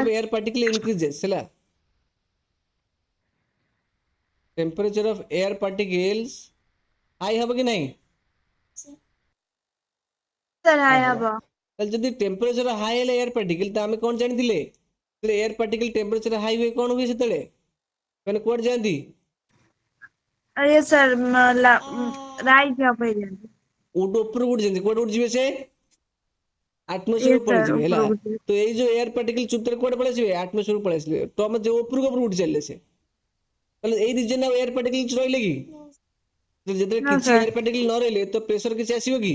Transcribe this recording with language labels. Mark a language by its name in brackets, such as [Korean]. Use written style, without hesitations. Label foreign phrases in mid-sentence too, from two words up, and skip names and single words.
[Odia] ଅଫ ଏୟାର ପାର୍ଟିକଲ ଇନକ୍ରିଜେସ୍ ହେଲା ଟେମ୍ପରେଚର ଅଫ ଏୟାର ପାର୍ଟିକଲ୍ସ ହାଇ ହବ କି ନାହିଁ ସାର୍ ହାଇ ହାଇ ହବ ହବ। ତାହେଲେ ଯଦି ଟେମ୍ପରେଚର ହାଇ ହେଲେ ଏୟାର ପାର୍ଟିକଲ ତ ଆମେ କଣ ଜାଣିଥିଲେ ଏୟାର ପାର୍ଟିକଲ ଟେମ୍ପରେଚର ହାଇ ହୁଏ କଣ ହୁଏ ସେତେବେଳେ ମାନେ କୁଆଡେ ଯାଆନ୍ତି ଏ ସାର୍ ରାଇଜ ହବ ହେଇଯାନ୍ତି। କୋଉଠୁ ଉପରକୁ ଉଠିଛନ୍ତି କୁଆଡେ ଉଠିଯିବେ ସେ ये ଆଟମୋସ୍ଫିୟର सर ପଳେଇଯିବେ ହେଲା ଉପରକୁ ଯିବେ। ତ ଏଇ ଯୋଉ ଏୟାର ପାର୍ଟିକଲ ଚୁପ୍ତରେ କୁଆଡେ ପଳେଇ ଆସିବେ ଆଟମୋସ୍ଫିୟର ପଳେଇ ଆସିବେ ତ ଆମେ ଯୋଉ ଉପରକୁ ଉଠି ଚାଲିଲେ ସେ ତାହେଲେ ଏଇ ରିଜନ ଆଉ ଏୟାର ପାର୍ଟିକଲ କିଛି ରହିଲେ କି ଯେତେବେଳେ नो କିଛି सर। ଏୟାର ପାର୍ଟିକଲ ନ ରହିଲେ ତ ପ୍ରେସର କିଛି ଆସିବ କି